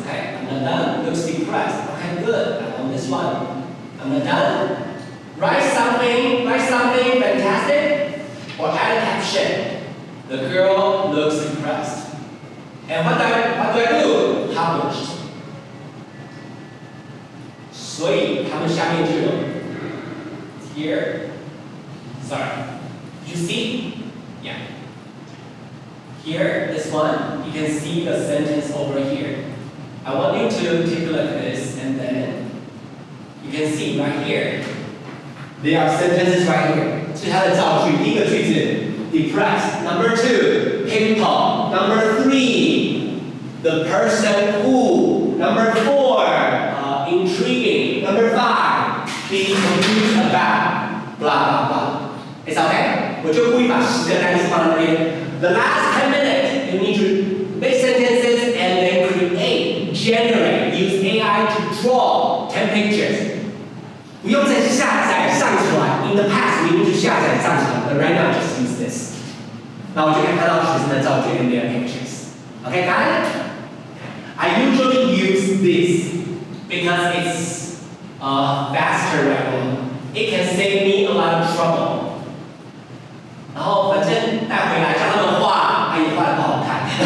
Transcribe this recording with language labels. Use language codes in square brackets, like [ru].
[en] Okay, I'm not done. Looks depressed. Okay, good. I'm on this one. I'm not done. Write something fantastic, or add a caption. The girl looks depressed. And what do I do? Published. [zh] 所以他们下面就有 [en] here. Sorry. You see? Yeah. Here, this one, you can see the sentence over here. I want you to take a look at this, and then you can see right here. There are sentences right here. [zh] 是它的造句，第一个句子 depressed. [en] Number 2, painful. Number 3, the person who. Number 4, intriguing. Number 5, be confused about. Blah blah blah. It's okay. [zh] 我就故意把10个单词放在那边。 [en] The last 10 minutes, you need to make sentences and then create, generate, use AI to draw 10 pictures. [zh] 不用再下载上传。 [en] In the past, we need to [zh] 下载上传 [en] but right now, just use this. [zh] 那我就可以看到学生的造句 [en] and their pictures. Okay, got it? I usually use this because it's faster right now. It can save me a lot of trouble. [zh] 然后反正带回来叫他们画，也画得不好看。